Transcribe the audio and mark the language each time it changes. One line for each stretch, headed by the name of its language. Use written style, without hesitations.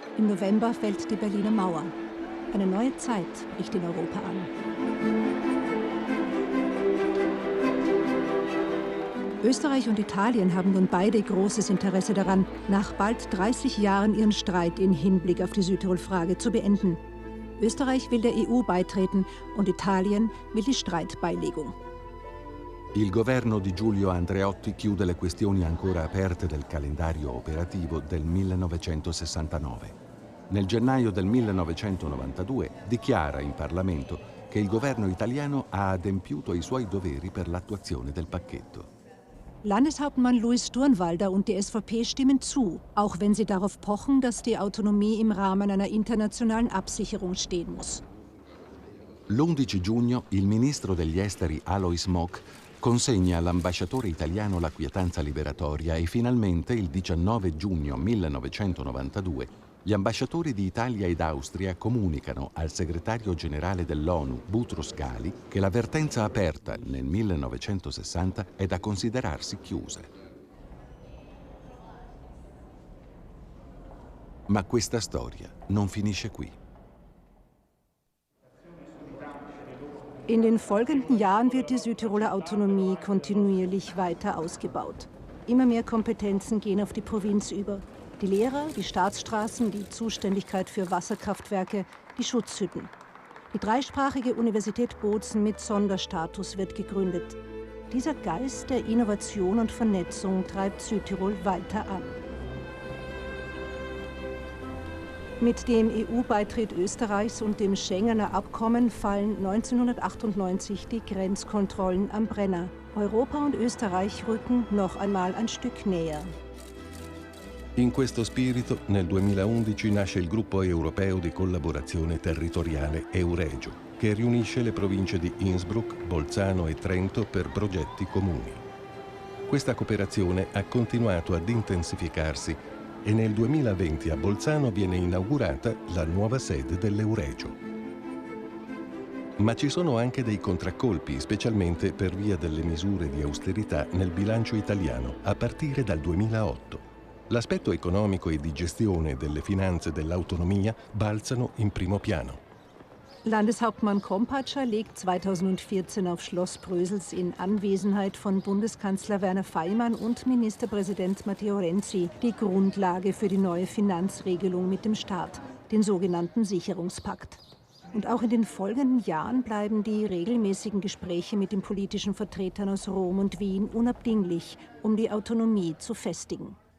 German: Im November fällt die Berliner Mauer. Eine neue Zeit bricht in Europa an. Österreich und Italien haben nun beide großes Interesse daran, nach bald 30 Jahren ihren Streit in Hinblick auf die Südtirol-Frage zu beenden. Österreich will der EU beitreten und Italien will die Streitbeilegung.
Italian: Il governo di Giulio Andreotti chiude le questioni ancora aperte del calendario operativo del 1969. Nel gennaio del 1992 dichiara in Parlamento che il governo italiano ha adempiuto ai suoi doveri per l'attuazione del pacchetto.
German: Landeshauptmann Louis Durnwalder und die SVP stimmen zu, auch wenn sie darauf pochen, dass die Autonomie im Rahmen einer internationalen Absicherung stehen muss.
Italian: L'11 giugno il ministro degli esteri Alois Mock consegna all'ambasciatore italiano la quietanza liberatoria e finalmente il 19 giugno 1992 gli ambasciatori di Italia ed Austria comunicano al segretario generale dell'ONU, Boutros Ghali, che la vertenza aperta nel 1960 è da considerarsi chiusa. Ma questa storia non finisce qui.
German: In den folgenden Jahren wird die Südtiroler Autonomie kontinuierlich weiter ausgebaut. Immer mehr Kompetenzen gehen auf die Provinz über. Die Lehrer, die Staatsstraßen, die Zuständigkeit für Wasserkraftwerke, die Schutzhütten. Die dreisprachige Universität Bozen mit Sonderstatus wird gegründet. Dieser Geist der Innovation und Vernetzung treibt Südtirol weiter an. Mit dem EU-Beitritt Österreichs und dem Schengener Abkommen fallen 1998 die Grenzkontrollen am Brenner. Europa und Österreich rücken noch einmal ein Stück näher.
Italian: In questo spirito, nel 2011 nasce il gruppo europeo di collaborazione territoriale Euregio, che riunisce le province di Innsbruck, Bolzano e Trento per progetti comuni. Questa cooperazione ha continuato ad intensificarsi e nel 2020 a Bolzano viene inaugurata la nuova sede dell'Euregio. Ma ci sono anche dei contraccolpi, specialmente per via delle misure di austerità nel bilancio italiano a partire dal 2008. L'aspetto economico e di gestione delle finanze dell'autonomia balzano in primo piano.
German: Landeshauptmann Kompatscher legt 2014 auf Schloss Brösels in Anwesenheit von Bundeskanzler Werner Faymann und Ministerpräsident Matteo Renzi die Grundlage für die neue Finanzregelung mit dem Staat, den sogenannten Sicherungspakt. Und auch in den folgenden Jahren bleiben die regelmäßigen Gespräche mit den politischen Vertretern aus Rom und Wien unabdinglich, um die Autonomie zu festigen.